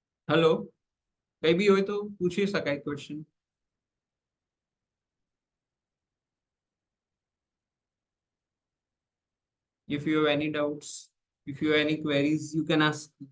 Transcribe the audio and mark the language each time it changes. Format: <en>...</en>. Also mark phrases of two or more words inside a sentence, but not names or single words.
<gu>હલો, કઈ બી હોય તો પૂછી શકાય ક્વેશ્ચન.</gu> <en>If you have any doubts, if you have any queries, you can ask.</en>